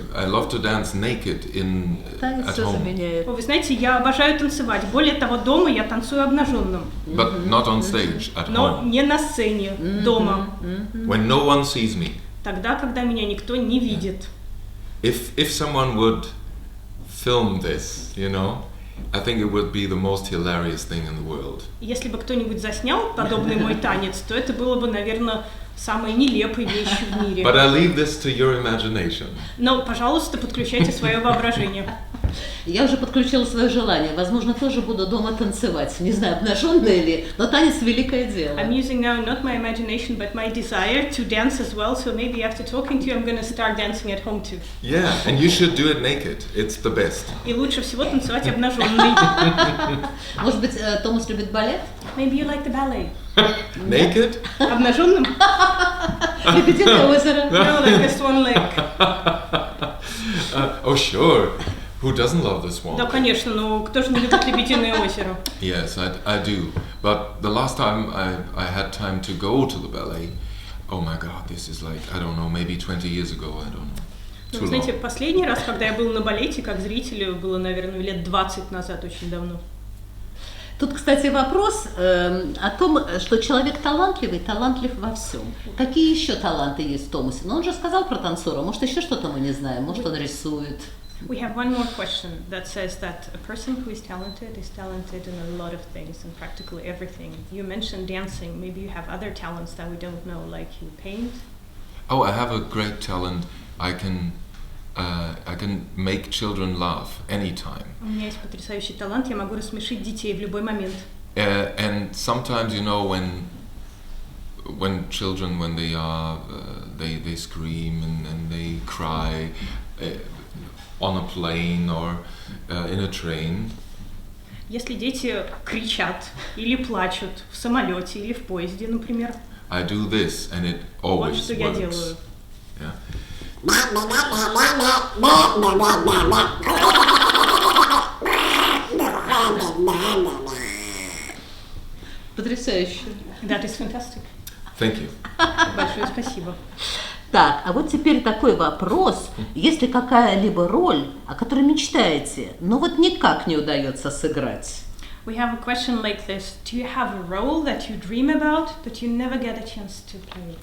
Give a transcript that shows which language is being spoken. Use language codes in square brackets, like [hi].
[en] I love to dance naked at home. [ru] Вы знаете, я обожаю танцевать. Более того, дома я танцую обнаженным. [en] But not on stage, at home. [ru] Но не на сцене, дома. [en] When no one sees me. [ru] Тогда, когда меня никто не видит. [en] If someone would film this, you know, I think it would be the most hilarious thing in the world. [ru] Если бы кто-нибудь заснял подобный мой танец, то это было бы, наверное, самой нелепой вещью в мире. [en] But I leave this to your imagination. [ru] Но, пожалуйста, подключайте свое воображение. Я уже подключила свое желание. Возможно, тоже буду дома танцевать. Не знаю, обнаженная ли, но танец – великое дело. [en] I'm using now not my imagination, but my desire to dance as well. So maybe after talking to you, I'm going to start dancing at home too. Yeah, and you should do it naked. It's the best. [ru] И лучше всего танцевать обнаженный. Может быть, Томас любит балет? [en] Maybe you like the ballet. Naked? [ru] Обнаженным? Лебединое озеро. [en] No, like a swan lake. Oh, sure. Who doesn't love the swan? [ru] Да, конечно, но кто же не любит Лебединое озеро? [en] Yes, I do. But the last time I had time to go to the ballet, oh my God, this is like, I don't know, maybe 20 years ago, I don't know. [ru] Ну, знаете, последний раз, когда я был на балете как зритель, было, наверное, лет 20 назад, очень давно. Тут, кстати, вопрос о том, что человек талантливый, талантлив во всем. Какие еще таланты есть в Томасе? Ну, он же сказал про танцора, может, еще что-то мы не знаем, может, он рисует. [en] We have one more question that says that a person who is talented in a lot of things and practically everything. You mentioned dancing, maybe you have other talents that we don't know, like you paint? Oh, I have a great talent. I can make children laugh anytime. [ru] У меня есть потрясающий талант, я могу рассмешить детей в любой момент. [en] And sometimes, you know, when children, when they are, they scream and they cry on a plane or in a train. [ru] Если дети кричат или плачут в самолете или в поезде, например. [en] I do this, and it always [ru] вот что [en] works. [ru] Я делаю. [en] Yeah. [ru] Потрясающе. [en] That is fantastic. Thank you. [ru] Большое спасибо. Так, а вот теперь такой вопрос. Есть ли какая-либо роль, о которой мечтаете, но вот никак не удается сыграть? [en] We have a question like this. Do you have a role that you dream about, but you never get a chance to play?